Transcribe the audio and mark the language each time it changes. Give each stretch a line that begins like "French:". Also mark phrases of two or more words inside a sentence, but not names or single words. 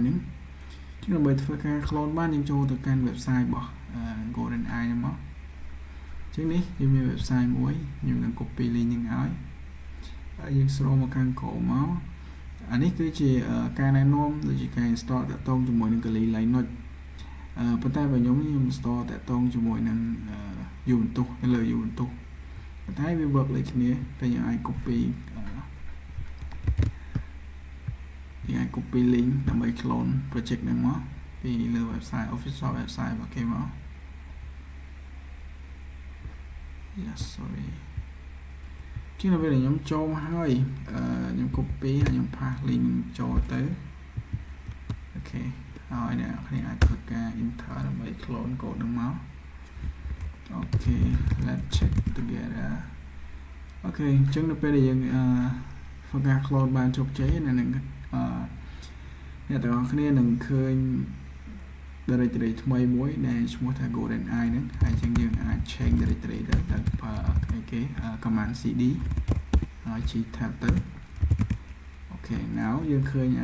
Khmer: ហ្នឹងចឹងដើម្បីធ្វើការ clone បានយើងចូលទៅកាន់ website របស់ Goldeneye ហ្នឹងមកចឹងនេះយើងមាន website មួយខ្ញុំនឹង
English: copy link
Khmer: ហ្នឹងឲ្យហើយយើងស្រូបមកខាងក្រោមមកអានេះគឺជាការណែនាំដូចជាការ install តាក់ទងជាមួយនឹង Kali Linux ប៉ុន្តែបើខ្ញុំ install តាក់ទងជាមួយនឹង Ubuntu នៅលើ Ubuntu ប៉ុន្តែវា work ដូចគ្នាតែយើងអាច copy link ដើម្បី
English: clone project
Khmer: ហ្នឹងមកពីលើ
English: website official website
Khmer: របស់គេមក
English: yes sorry
Khmer: ជាងនៅពេលខ្ញុំចូលមកហើយខ្ញុំ copy ហើយខ្ញុំ
English: pass link
Khmer: ចូលទៅអូខេហើយអ្នកគ្នា អាចធ្វើការ enter ដើម្បី
English: clone code
Khmer: ហ្នឹងមកអូខេ
English: let's check together
Khmer: អូខេអញ្ចឹងនៅពេលដែលយើងធ្វើការ clone បានជោគជ័យ នៅនឹងអ្នកទាំងអស់គ្នានឹងឃើញ directory ថ្មីមួយដែលឈ្មោះថា Goldeneye ហ្នឹងហើយអញ្ចឹងយើងអាច
English: change directory
Khmer: ទៅប្រើគេ
English: command cd
Khmer: ហើយ g tab ទៅអូខេ now យើងឃើញ